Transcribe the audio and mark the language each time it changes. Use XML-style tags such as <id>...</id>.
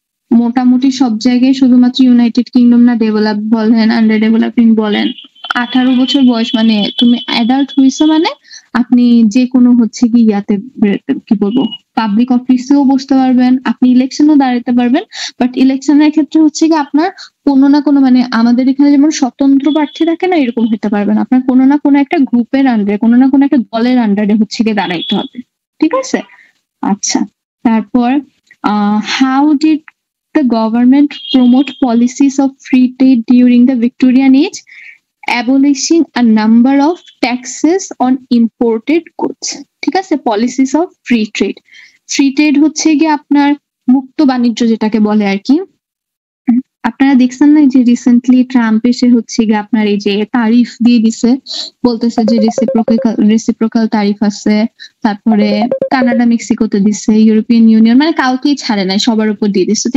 <bn>মোটামুটি সব জায়গায় শুধুমাত্র ইউনাইটেড কিংডম না, ডেভেলপ বলেন, আন্ডার ডেভেলপিং বলেন, 18 বছর বয়স মানে তুমি অ্যাডাল্ট হইছো মানে আপনি যে কোনো হচ্ছে কি কি বলবো পাবলিক অফিসেও বসতে পারবেন, আপনি ইলেকশনও দাঁড়াতে পারবেন, বাট ইলেকশনের ক্ষেত্রে হচ্ছে কি আপনার কোনো না কোনো মানে আমাদের এখানে যেমন স্বতন্ত্র প্রার্থী থাকে না, এরকম হতে পারবেন, আপনার কোনো না কোনো একটা গ্রুপের আন্ডারে, কোনো না কোনো একটা দলের আন্ডারে হচ্ছে গিয়ে দাঁড়াইতে হবে, ঠিক আছে। আচ্ছা, তারপর</bn> <en>How did the government promote policies of free trade during the Victorian age, abolishing a number of taxes on imported goods.</en> <bn>ঠিক আছে,</bn> <en>policies of free trade.</en> <bn>Free trade হচ্ছে গিয়ে আপনার মুক্ত বাণিজ্য যেটাকে বলে আর কি। আপনারা দেখছেন না যে রিসেন্টলি ট্রাম্প এসে হচ্ছে গিয়ে আপনার এই যে তারিফ দিয়ে দিছে, বলতেছে যে রেসিপ্রোকাল তারিফ আছে, তারপরে কানাডা মেক্সিকোতে দিছে, ইউরোপিয়ান ইউনিয়ন, মানে কাউকেই ছাড়ে নাই, সবার উপর দিয়ে দিচ্ছে।</bn>